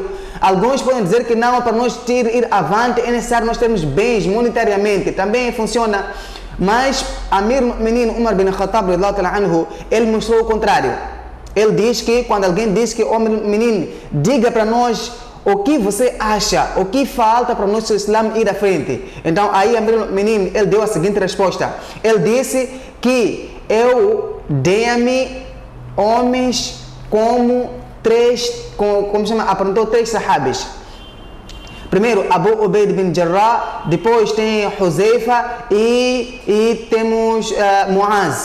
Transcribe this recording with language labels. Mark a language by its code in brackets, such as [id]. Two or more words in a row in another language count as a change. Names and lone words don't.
[pt] Alguns podem dizer que não, para nós ir avante é necessário nós termos bens monetariamente. Também funciona. Mas Amir al-Mu'minin Umar bin Khattab, ele mostrou o contrário. Ele diz que, quando alguém diz que o menino, diga para nós o que você acha, o que falta para o nosso Islã ir à frente. Então aí Amir al-Mu'minin, ele deu a seguinte resposta. Ele disse que dê-me homens como apontou três sahabis. Primeiro Abu Ubaid bin Jarrah, depois tem Huzaifa e temos Muaz.